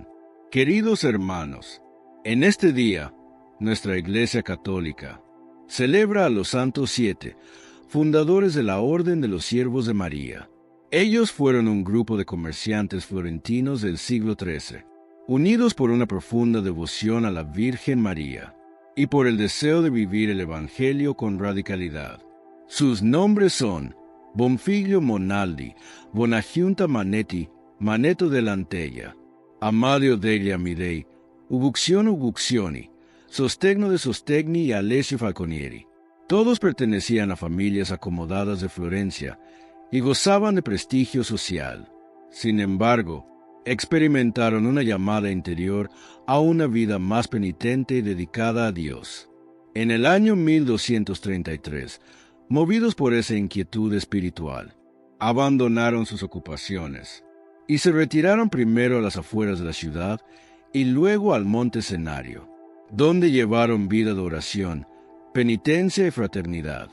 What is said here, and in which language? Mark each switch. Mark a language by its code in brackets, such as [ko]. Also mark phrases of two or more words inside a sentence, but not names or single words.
[es] Queridos hermanos, en este día, nuestra Iglesia Católica celebra a los Santos 7, fundadores de la Orden de los Siervos de María. Ellos fueron un grupo de comerciantes florentinos del siglo XIII, unidos por una profunda devoción a la Virgen María, y por el deseo de vivir el Evangelio con radicalidad. Sus nombres son Bonfiglio Monaldi, Bonagiunta Manetti, Maneto dell'Antella, Amadio degli Amidei, Ugucciono Uguccioni, Sostegno de Sostegni y Alessio Falconieri. Todos pertenecían a familias acomodadas de Florencia, y gozaban de prestigio social. Sin embargo, experimentaron una llamada interior a una vida más penitente y dedicada a Dios. En el año 1233, movidos por esa inquietud espiritual, abandonaron sus ocupaciones y se retiraron primero a las afueras de la ciudad y luego al monte Cenario, donde llevaron vida de oración, penitencia y fraternidad.